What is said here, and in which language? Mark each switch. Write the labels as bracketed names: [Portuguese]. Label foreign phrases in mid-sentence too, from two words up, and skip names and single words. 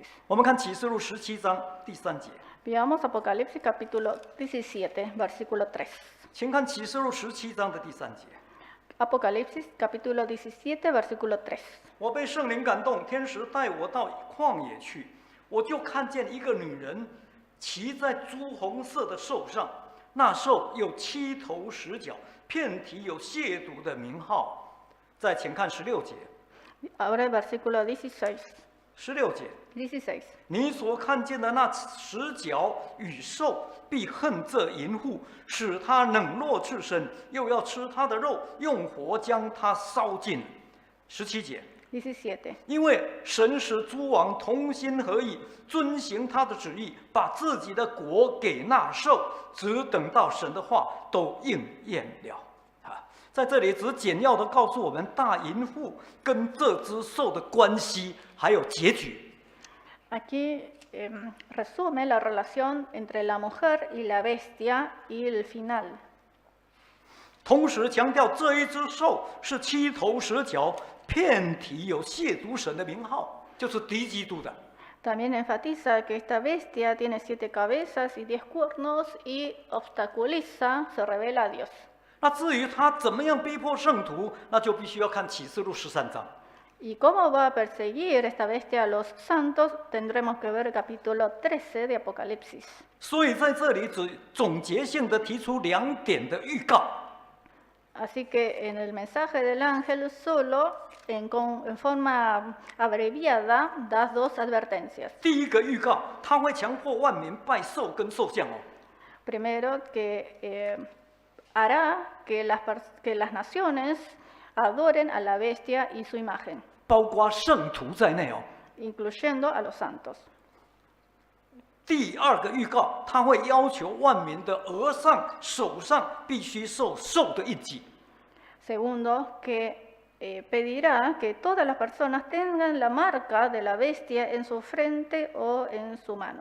[Chinese] 我们看启示录17章第3节， [Spanish] Veamos Apocalipsis capítulo 17, versículo 3. [Chinese] 请看启示录17章的第3节。 [Spanish] Apocalipsis capítulo 17, versículo 3. [Chinese] 我被圣灵感动，天使带我到旷野去，我就看见一个女人骑在朱红色的兽上，那兽有7头10角，遍体有亵渎的名号。再请看16节。 [Spanish] Ahora el versículo 16. [Chinese] 16 节， [Spanish] 16. [Chinese] 你所看见的那10角与兽，必恨这淫妇，使他冷落赤身，又要吃他的肉，用火将他烧尽。17节， [Spanish] 17. [Chinese] 因为神使诸王同心合意，遵行他的旨意，把自己的国给那兽，只等到神的话都应验了。在这里只简要的告诉我们大淫妇跟这只兽的关系，还有结局。 [Spanish] Aquí resume la relación entre la mujer y la bestia y el final. [Chinese] 同时强调这一只兽是7头10角，遍体有亵渎神的名号，就是敌基督的。 [Spanish] También enfatiza que esta bestia tiene 7 cabezas y 10 cuernos y obstaculiza, se revela a Dios. [Chinese] 那至于他怎么样逼迫圣徒，那就必须要看启示录13章。 [Spanish] ¿Y cómo va a perseguir esta bestia a los santos? Tendremos que ver el capítulo 13 de Apocalipsis. [Chinese] 所以在这里只总结性的提出2点的预告。 [Spanish] Así que en el mensaje del ángel solo, en forma abreviada, da 2 advertencias. [Chinese] 第一个预告，他会强迫万民拜兽跟兽像哦。 [Spanish] Primero, que hará que las naciones adoren a la bestia y su imagen, [Chinese] 包括圣徒在内哦。 [Spanish] incluyendo a los santos. [Chinese] 第二个预告，他会要求万民的额上、手上必须受兽的印记。 [Spanish] Segundo, que pedirá que todas las personas tengan la marca de la bestia en su frente o en su mano.